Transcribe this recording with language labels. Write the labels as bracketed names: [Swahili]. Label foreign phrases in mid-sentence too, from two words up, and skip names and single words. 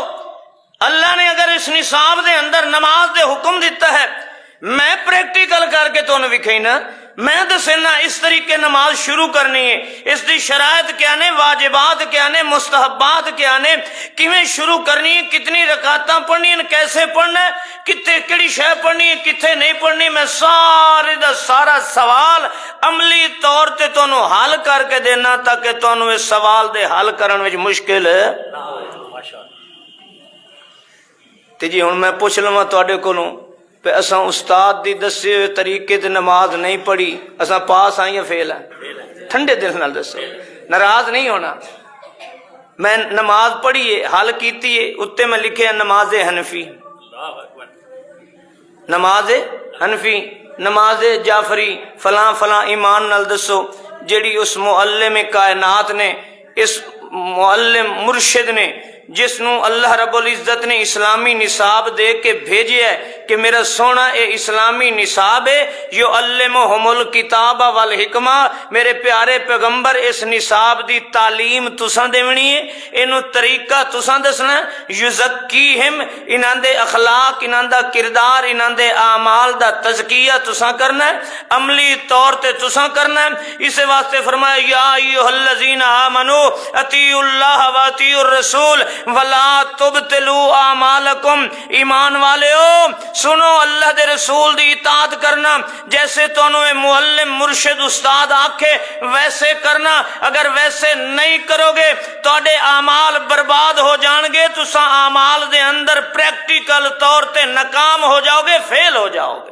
[Punjabi] اللہ نے اگر اس نصاب دے اندر نماز دے حکم دیتا ہے، میں پریکٹیکل کر کے تو وکھائینا، میں دسنا اس طریقے نماز شروع کرنی ہے، اس دی شرائط کیا نے، واجبات کیا نے، مستحبات کیا نے، کیویں شروع کرنی ہے، کتنی رکعتاں پڑھنی ہیں، کیسے پڑھنا ہے، کتے کیڑی شے پڑھنی ہے، کتنے نہیں پڑھنی، میں سارے دا سارا سوال عملی طور تے تانوں حل کر کے دینا تاکہ تانوں اس سوال دے حل کرن وچ مشکل نہ ہوئے۔ تے جی ہن میں پوچھ لواں تواڈے کولوں پہ اساں استاد دی دسے ہوئے طریقے تے نماز نہیں پڑھی، اساں پاس آئیں یا فیل ہیں؟ ٹھنڈے دل نال دسو، ناراض نہیں ہونا۔ میں نماز پڑھی ہے حل کیتی ہے اتنے میں لکھے ہے نماز حنفی، نماز حنفی، نماز جعفری، فلاں فلاں ایمان نال دسو جیڑی اس معلم کائنات نے، اس معلم مرشد نے، جس نو اللہ رب العزت نے اسلامی نصاب دے کے بھیجے ہے کہ میرا سونا اے اسلامی نصاب ہے، [Arabic] یعلمہم الکتاب والحکمہ، [Punjabi] میرے پیارے پیغمبر اس نصاب دی تعلیم تساں دیونی ہے، اینو طریقہ تساں دسنا ہے، یزکیہم، انہاں دے اخلاق، انہاں دا کردار، انہاں دے اعمال دا تزکیہ تساں کرنا ہے، عملی طور تے تساں کرنا ہے۔ اس واسطے فرمایا [Arabic] یا ایھا الذین آمنوا اطیعوا اللہ واطیعوا الرسول ولا تبطلوا اعمالکم، [Punjabi] ایمان والےو سنو اللہ دے رسول دی اطاعت کرنا، جیسے تانوں معلم مرشد استاد آکھے ویسے کرنا، اگر ویسے نہیں کرو گے تواڈے اعمال برباد ہو جان گے، تساں اعمال دے اندر پریکٹیکل طور تے ناکام ہو جاؤ گے، فیل ہو جاؤ گے۔